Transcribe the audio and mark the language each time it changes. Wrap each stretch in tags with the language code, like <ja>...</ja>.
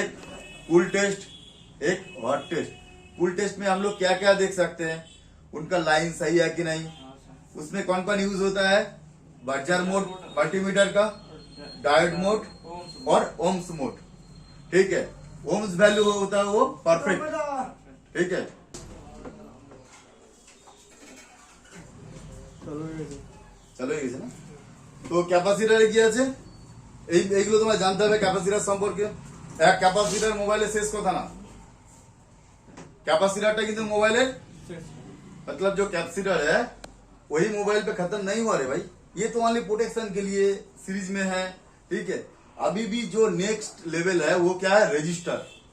<hi>एक cool test, एक hot test. Cool test में हम लोग क्या क्या देख सकते हैं, उनका लाइन सही है कि नहीं, उसमें कौन कौन यूज होता है, बर्जर मोड मल्टीमीटर का, डायोड मोड और ओम्स मोड। ठीक है, ओम्स वैल्यू होता है वो परफेक्ट। ठीक है,</hi> <bn>চলো গেছে না। তো ক্যাপাসিটারে কি আছে, এইগুলো তোমরা জানতে হবে ক্যাপাসিটার সম্পর্কে। এক ক্যাপাসিটার মোবাইলের শেষ কথা না, कैपेसिटर কিন্তু</bn> <hi>मोबाइल मतलब जो कैपेसिटर है वही मोबाइल पे खत्म नहीं हुआ रे भाई, ये तो ओनली प्रोटेक्शन के लिए सीरीज में है। ठीक है, अभी भी जो नेक्स्ट लेवल है वो क्या है, रजिस्टर।</hi>